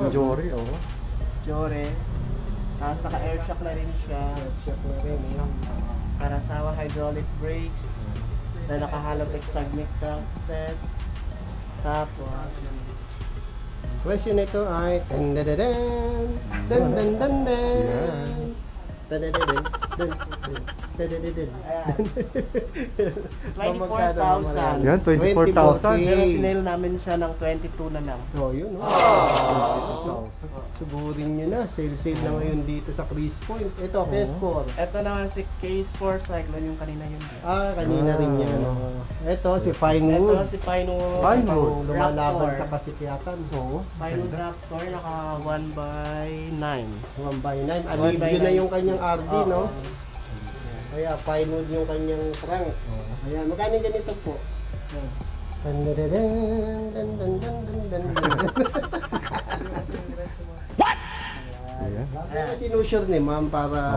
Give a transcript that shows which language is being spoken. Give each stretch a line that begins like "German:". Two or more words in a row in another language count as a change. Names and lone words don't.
Filipino: Jory, oh. Jore. Tapos naka-airshock na rin siya. Check na rin. Karasawa hydraulic brakes. Na naka-Halotech Sagmit set. Tapos, Presyo nito ay dan-dan-dan-dan, dan-dan-dan-dan, Yan. dan-dan-dan-dan, dan-dan-dan-dan. ayan. Magkano naman 24,000. Yan, 24,000. Pero sinail namin siya ng 22 na lang. Oh, yun. Suburin nyo na. Sale na ngayon dito sa Chris Point. Ito, Kescor. Ito naman si Case 4 Cyclone, yung kanina yun. Kanina rin yan. Ito, si Ito Finewood. si Pinewood. Pinewood. Pang lumalaban Raptor. sa kasikyatan. Oo. Pinewood Raptor, naka 1x9. 1 by 9. 1 by Alivio na 9 yung kanyang RD, no? Oo. Kaya Pinewood yung kanyang trunk. Ayan, magkano ganito po? Dan dan dan dan dan dan dan dan. Ayan. Ano sinusure ni ma'am para...